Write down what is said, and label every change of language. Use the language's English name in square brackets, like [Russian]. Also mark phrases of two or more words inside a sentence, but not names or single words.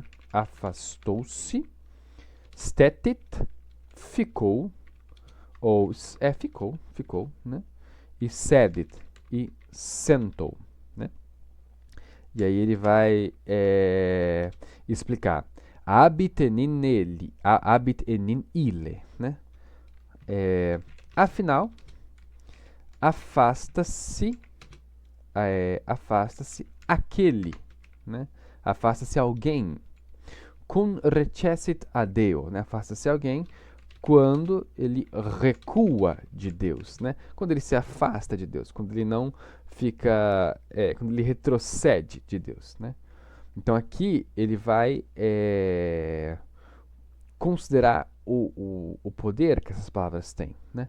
[Portuguese] Afastou-se, stetit, ficou, ou ficou, né? E sedit, e sentou, né? E aí ele vai explicar [Latin] habit enin ille, [Portuguese] né? Afinal, afasta-se aquele, né? Afasta-se alguém, [Latin] cum recessit a Deo, [Portuguese] né? Afasta-se alguém quando ele recua de Deus, né? Quando ele se afasta de Deus, quando ele não fica, quando ele retrocede de Deus, né? Então aqui ele vai considerar o poder que essas palavras têm, né?